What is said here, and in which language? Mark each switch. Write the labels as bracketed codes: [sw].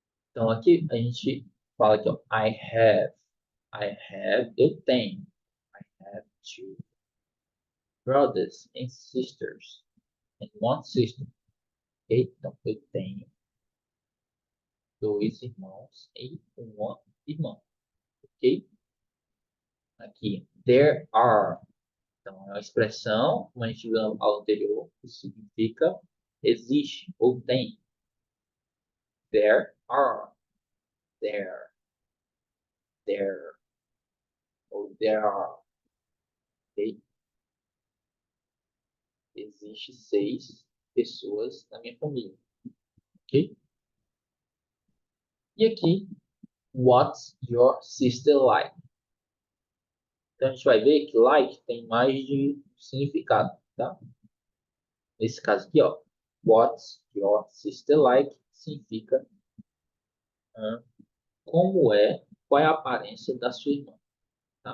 [pt] Então aqui a gente fala aqui, ó, [en] I have. [pt] eu tenho. [en] I have two brothers and sisters. And one sister. Ok? [pt] Então, eu tenho dois irmãos e uma irmã. Ok? Aqui, [en] there are. [pt] Então, é uma expressão, como a gente viu ao anterior, que significa existe ou tem. [en] There are. There. There. [pt] Ou [en] there are. Ok? [pt] Existe 6 pessoas na minha família. Ok? E aqui, [en] what's your sister like? [pt] Então a gente vai ver que like tem mais de significado, tá? Nesse caso aqui, ó, [en] what's your sister like [pt] significa como é, qual é a aparência da sua irmã, tá?